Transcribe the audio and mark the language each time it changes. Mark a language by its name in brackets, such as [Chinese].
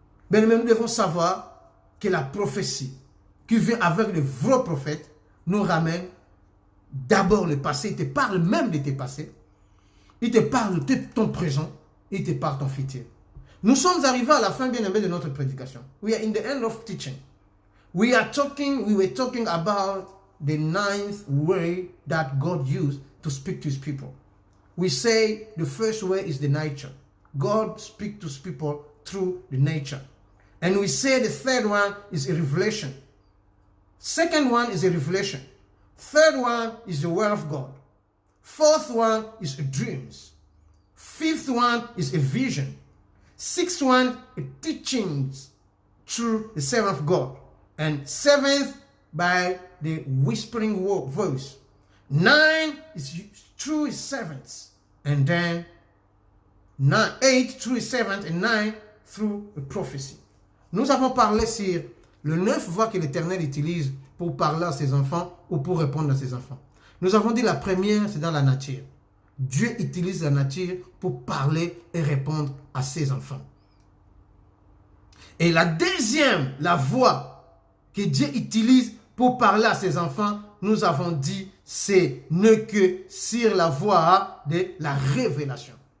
[French] Mais nous devons savoir que la prophétie qui vient avec le vrai prophète nous ramène d'abord le passé. Il te parle même de tes passés. Il te parle de ton présent. Il te parle de ton futur. Nous sommes arrivés à la fin bien aimé de notre prédication. [English] We are in the end of teaching. We were talking about the ninth way that God used to speak to his people. We say the first way is the nature. God speaks to his people through the nature. And we say the third one is a revelation. Second one is a revelation. Third one is the word of God. Fourth one is dreams. Fifth one is a vision. Sixth one is teachings through the servant of God. And seventh, by the whispering voice. 9 is through his servants. And then 8 through his servants and 9 through the prophecy. [French] Nous avons parlé sur le 9 voies que l'Éternel utilise pour parler à ses enfants ou pour répondre à ses enfants. Nous avons dit la première, c'est dans la nature. Dieu utilise la nature pour parler et répondre à ses enfants. Et la deuxième, la voix que Dieu utilise pour parler à ses enfants, nous avons dit, c'est ne que sur la voie de la révélation.